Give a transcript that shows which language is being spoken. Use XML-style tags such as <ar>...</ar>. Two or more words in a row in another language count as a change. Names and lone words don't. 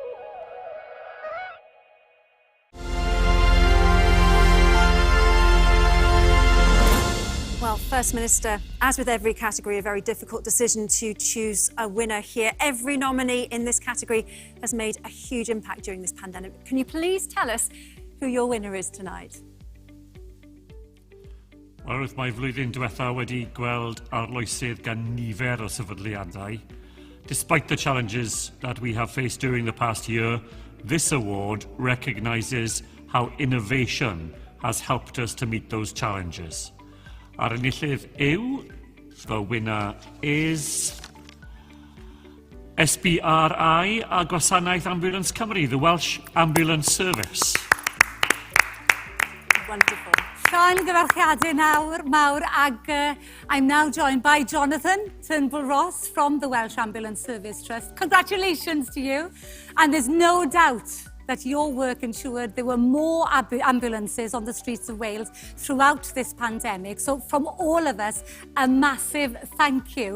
<en>Well, First Minister, as with every category, a very difficult decision to choose a winner here. Every nominee in this category has made a huge impact during this pandemic. Can you please tell us who your winner is tonight?</en> <cy>Wrth mae flwyddyn diwetha wedi gweld arloesydd gan nifer o sefydliadau.</cy> <en>Despite the challenges that we have faced during the past year, this award recognises how innovation has helped us to meet those challenges.</en> <cy>A'r enillydd yw,</cy> <en>the winner is SBRI a Gwasanaeth Ambulance Cymru, the Welsh Ambulance Service. Wonderful.</en> <cy>Llawn gyfarchiadau mawr ag</cy> <en>I'm now joined by Jonathan Turnbull-Ross from the Welsh Ambulance Service Trust. Congratulations to you, and there's no doubt that your work ensured there were more ambulances on the streets of Wales throughout this pandemic. So from all of us, a massive thank you.</en>